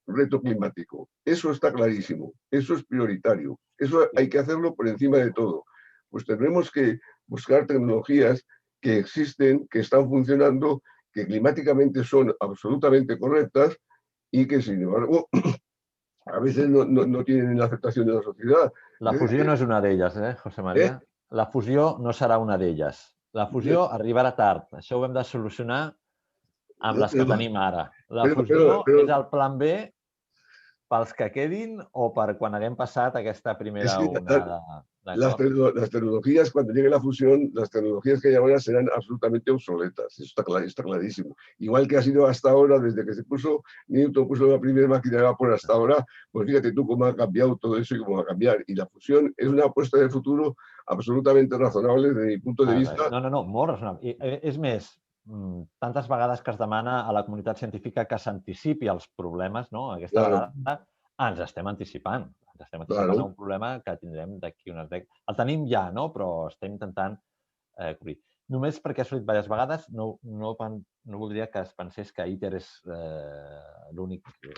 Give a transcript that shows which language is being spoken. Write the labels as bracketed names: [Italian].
[Spanish] El reto climático. Eso está clarísimo, eso es prioritario, eso hay que hacerlo por encima de todo. Pues tenemos que buscar tecnologías que existen, que están funcionando, que climáticamente son absolutamente correctas, y que, sin embargo, a veces no tienen la aceptación de la sociedad. [Catalan] La fusió no és una d'elles, José María? La fusió no serà una d'elles. La fusió arribarà tard. Això ho hem de solucionar amb les que tenim ara. La fusió és el plan B pels que quedin o per quan haguem passat aquesta primera onada. [Spanish] Las tecnologías, cuando llegue la fusión, las tecnologías que hay ahora serán absolutamente obsoletas. Eso está clarísimo. Igual que ha sido hasta ahora, desde que Newton puso la primera máquina de vapor hasta ahora, pues fíjate tú cómo ha cambiado todo eso y cómo va a cambiar. Y la fusión es una apuesta de futuro absolutamente razonable desde mi punto de vista. [Catalan] No, molt razonable. És més, tantes vegades que es demana a la comunitat científica que s'anticipi als problemes, no? Aquesta vegada ens estem anticipant. Estem anticipant un problema que tindrem d'aquí unes dècades. El tenim ja, no? Però estem intentant cobrir. Només perquè ha sortit diverses vegades, no voldria que es pensés que ITER és l'únic...